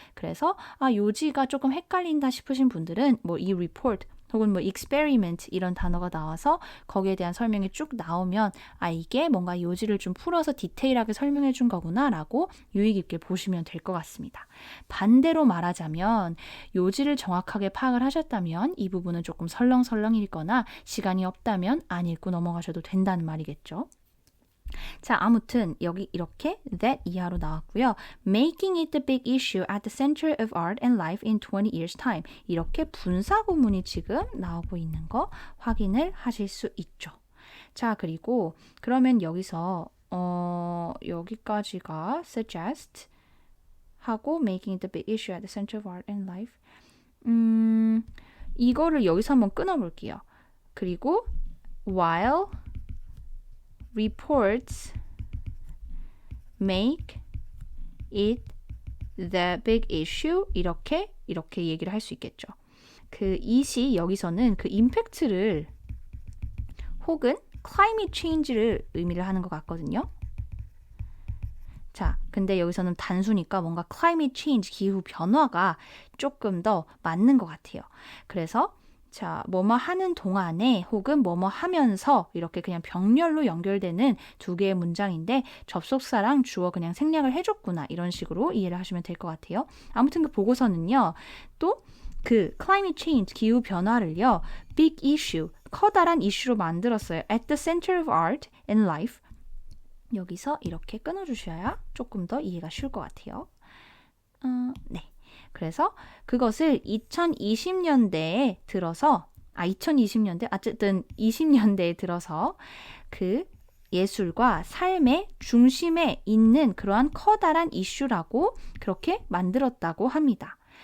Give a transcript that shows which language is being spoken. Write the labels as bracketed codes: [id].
[ko] 그래서 요지가 조금 헷갈린다 싶으신 분들은 뭐 이 report 혹은 뭐 experiment 이런 단어가 나와서 거기에 대한 설명이 쭉 나오면 이게 뭔가 요지를 좀 풀어서 디테일하게 설명해 준 거구나 라고 유의 깊게 보시면 될 것 같습니다. 반대로 말하자면 요지를 정확하게 파악을 하셨다면 이 부분은 조금 설렁설렁 읽거나 시간이 없다면 안 읽고 넘어가셔도 된다는 말이겠죠. 자, 아무튼 여기 이렇게 that 이하로 나왔고요. [en] Making it the big issue at the center of art and life in 20 years time. [ko] 이렇게 분사 구문이 지금 나오고 있는 거 확인을 하실 수 있죠. 자, 그리고 그러면 여기서 여기까지가 [en] suggest 하고 making it the big issue at the center of art and life. [ko] 이거를 여기서 한번 끊어볼게요. [en] 그리고 while reports make it the big issue [ko] 이렇게 얘기를 할 수 있겠죠. 그 it이 여기서는 그 임팩트를 혹은 climate change를 의미를 하는 것 같거든요. 자, 근데 여기서는 단수니까 뭔가 climate change, 기후 변화가 조금 더 맞는 것 같아요. 그래서 자, 뭐뭐 하는 동안에 혹은 뭐뭐 하면서 이렇게 그냥 병렬로 연결되는 두 개의 문장인데 접속사랑 주어 그냥 생략을 해줬구나 이런 식으로 이해를 하시면 될 것 같아요. 아무튼 그 보고서는요. 또 그 climate change, 기후 변화를요. big issue, 커다란 이슈로 만들었어요. [en] at the center of art and life. [ko] 여기서 이렇게 끊어주셔야 조금 더 이해가 쉬울 것 같아요. 네. 그래서 그것을 2020년대에 들어서 2020년대, 어쨌든 20년대에 들어서 그 예술과 삶의 중심에 있는 그러한 커다란 이슈라고 그렇게 만들었다고 합니다.